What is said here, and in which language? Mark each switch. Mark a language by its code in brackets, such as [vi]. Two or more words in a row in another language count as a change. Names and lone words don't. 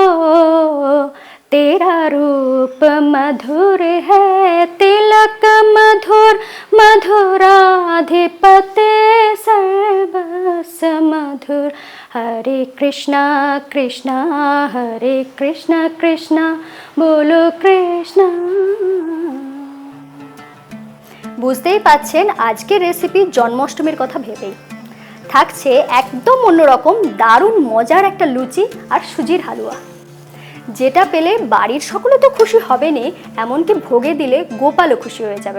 [hi] तेरा रूप मधुर है, तिलक मधुर, मधुराधिपते सर्वस्व मधुर, हरे कृष्णा कृष्णा हरे कृष्णा कृष्णा बोलो कृष्णा। [bn] বুঝতেই পাচ্ছেন আজকের রেসিপি জন্মাষ্টমীর কথা ভেবেই। থাকছে একদম অন্যরকম দারুণ মজার একটা লুচি আর সুজির হালুয়া, যেটা পেলে বাড়ির সকলে তো খুশি হবেনই, এমনকি ভোগে দিলে গোপালও খুশি হয়ে যাবেন।